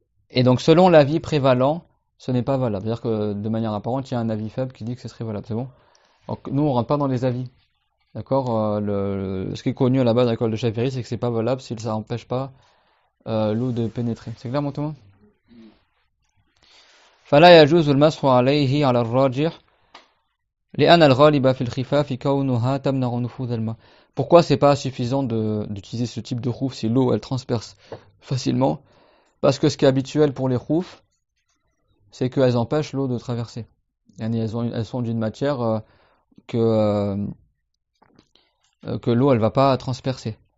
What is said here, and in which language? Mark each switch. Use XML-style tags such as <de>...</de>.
<fr>Et donc, selon l'avis prévalent, ce n'est pas valable. C'est-à-dire que, de manière apparente, il y a un avis faible qui dit que ce serait valable. C'est bon? Donc, nous, on rentre pas dans les avis. D'accord? Ce qui est connu à la base de l'école de Shafi'i, c'est que c'est pas valable si ça n'empêche pas l'eau de pénétrer. C'est clair, mon Thomas?</fr> <ar>فلا يجوز المسح عليه على الراجح لأن الغالب في الخفاف كونها تمنع نفوذ الماء.</ar> <fr>Pourquoi c'est pas suffisant d'utiliser ce type de khouf si l'eau elle transperce facilement? Parce que ce qui est habituel pour les khoufs, c'est qu'elles empêchent l'eau de traverser. Elles sont d'une matière que l'eau elle va pas transpercer.</fr>